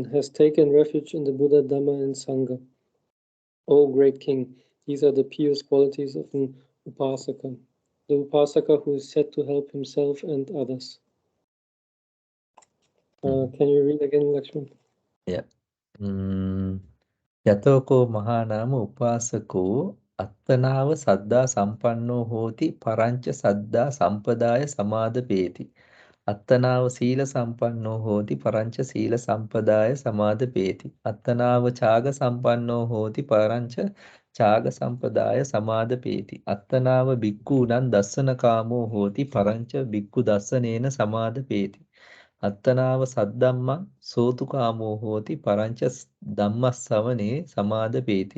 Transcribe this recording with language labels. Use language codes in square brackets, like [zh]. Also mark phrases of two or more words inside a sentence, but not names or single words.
[en] Has taken refuge in the Buddha, Dhamma, and Sangha. O great king, these are the pious qualities of an Upasaka. The Upasaka who is said to help himself and others. Can you read again, Lakshman? Yeah. [pi] Yatoko Mahanama Upasako Attanava Saddha Sampanno Hoti Parancha Saddha Sampadaya Samadha Peti Attanava Sila Sampanno Hoti Parancha Sila Sampadaya Samadha Peti Attanava Chaga Sampanno Hoti Parancha Chaga Sampadaya Samadha Peti Attanava Bhikkhunan Dassana Kamo Hoti Parancha Bhikkhu Dassanena Samadha Peti Attanawa saddhamma sotukamo hoti parancha dhammassavane samadapeti.